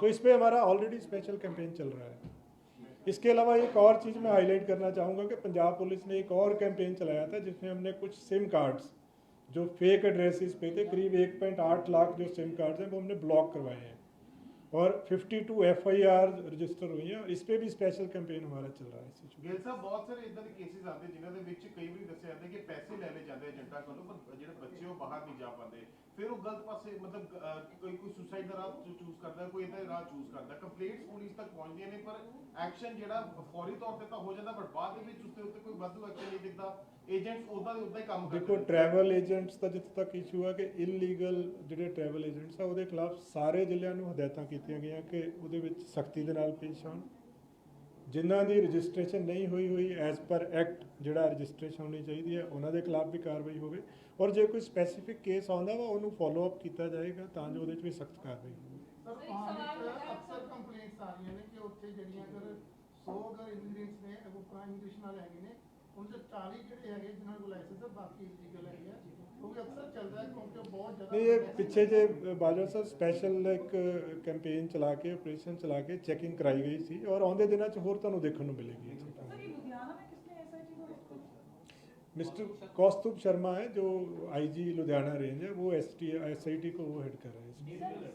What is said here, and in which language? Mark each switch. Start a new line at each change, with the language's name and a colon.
Hindi: तो इस पर हमारा ऑलरेडी स्पेशल कैंपेन चल रहा है। इसके अलावा एक और चीज़ मैं हाईलाइट करना चाहूँगा कि पंजाब पुलिस ने एक और कैंपेन चलाया था जिसमें हमने कुछ सिम कार्ड्स जो फेक एड्रेसेस पे थे, करीब 1.8 लाख जो सिम कार्ड्स हैं वो हमने ब्लॉक करवाए हैं और 52 FIR रजिस्टर हुई हैं और इस पर भी स्पेशल कैंपेन हमारा चल रहा है।
Punjabi: ਗਿੱਲ ਸਾਹਿਬ ਬਹੁਤ ਸਾਰੇ ਇਦਾਂ ਦੇ ਕੇਸਿਸ ਆਉਂਦੇ ਜਿਨ੍ਹਾਂ ਦੇ ਵਿੱਚ ਕਈ ਵਾਰੀ ਦੱਸਿਆ ਜਾਂਦਾ ਕਿ ਪੈਸੇ ਲੈ ਲਏ ਜਾਂਦੇ ਏਜੰਟਾਂ ਕੋਲੋਂ, ਪਰ ਜਿਹੜੇ ਬੱਚੇ ਉਹ ਬਾਹਰ ਨਹੀਂ ਜਾ ਪਾਉਂਦੇ, ਫਿਰ ਉਹ ਗਲਤ ਪਾਸੇ ਮਤਲਬ ਕੋਈ ਸੁਸਾਈਡ ਦਾ ਰਾਹ ਚੂਜ਼ ਕਰਦਾ, ਕੋਈ ਇਦਾਂ ਦਾ ਰਾਹ ਚੂਜ਼ ਕਰਦਾ। ਕੰਪਲੇਂਟਸ ਪੁਲਿਸ ਤੱਕ ਪਹੁੰਚਦੀਆਂ ਨੇ ਪਰ ਐਕਸ਼ਨ ਜਿਹੜਾ ਫੌਰੀ ਤੌਰ ਤੇ ਤਾਂ ਹੋ ਜਾਂਦਾ, ਪਰ ਬਾਅਦ ਦੇ ਵਿੱਚ ਉਸ ਉੱਤੇ ਕੋਈ ਵਾਧੂ ਐਕਸ਼ਨ ਨਹੀਂ ਦਿਖਦਾ। ਏਜੰਟਸ ਉਦਾਂ ਦੇ ਉਦਾਂ ਹੀ ਕੰਮ ਕਰਦੇ। देखो ट्रैवल एजेंट्स ਦਾ ਜਿੱਥੇ ਤੱਕ ਇਸ਼ੂ ਹੈ ਕਿ ਇਲੀਗਲ ਜਿਹੜੇ ਟਰੈਵਲ ਏਜੰਟਸ ਆ ਉਹਦੇ ਖਿਲਾਫ ਸਾਰੇ ਜ਼ਿਲ੍ਹਿਆਂ ਨੂੰ ਹਦਾਇਤਾਂ ਕੀਤੀਆਂ ਗਈਆਂ ਕਿ ਉਹਦੇ ਵਿੱਚ ਸਖਤੀ ਦੇ ਨਾਲ ਪੇਸ਼ ਆਉਣ। ਜਿਨ੍ਹਾਂ ਦੀ ਰਜਿਸਟ੍ਰੇਸ਼ਨ ਨਹੀਂ ਹੋਈ ਐਜ਼ ਪਰ ਐਕਟ ਜਿਹੜਾ ਰਜਿਸਟ੍ਰੇਸ਼ਨ ਹੋਣੀ ਚਾਹੀਦੀ ਹੈ ਉਹਨਾਂ ਦੇ ਖਿਲਾਫ ਵੀ ਕਾਰਵਾਈ ਹੋਵੇ ਔਰ ਜੇ ਕੋਈ ਸਪੈਸੀਫਿਕ ਕੇਸ ਆਉਂਦਾ ਵਾ ਉਹਨੂੰ ਫੋਲੋ ਅਪ ਕੀਤਾ ਜਾਏਗਾ ਤਾਂ ਜੋ ਉਹਦੇ 'ਚ ਵੀ ਸਖਤ ਕਾਰਵਾਈ ਹੋਵੇ। ਸਰ ਪਾਣੀ ਅਕਸਰ ਕੰਪਲੇਂਟਸ ਆ ਰਹੀਆਂ ਨੇ ਕਿ ਉੱਥੇ ਜਿਹੜੀਆਂ ਅਗਰ 100 ਅਗਰ ਇਮੀਗ੍ਰੇਟਸ ਨੇ ਉਹ ਪ੍ਰਾਈਮ ਇਮੀਗ੍ਰੇਸ਼ਨ ਵਾਲੇ ਹੈਗੇ ਨੇ, ਉਹਨਾਂ ਦੇ 40 ਜਿਹੜੇ ਹੈਗੇ ਜਿਨ੍ਹਾਂ ਕੋਲ ਲਾਇਸੈਂਸ ਹੈ, ਬਾਕੀ ਇਲੀਗਲ ਹੈਗੇ ਆ, ਕਿਉਂਕਿ ਅਕਸਰ ਚੱਲਦਾ ਹੈ ਕਿਉਂਕਿ ਬਹੁਤ ਜ਼ਿਆਦਾ
Hindi: नहीं, ये पीछे जे बाजवा साहब स्पैशल एक कैंपेन चला के ऑपरेशन चला के चेकिंग कराई गई थी और
Punjabi: आउंदे दिनों च होर तुहानूं देखण नूं मिलेगी।
Hindi: सर ये लुधियाना में किसने एसआईटी को हेड मिस्टर कौस्तुभ शर्मा है जो आईजी लुधियाना रेंज है, वो एसआईटी को वो हेड कर रहे हैं।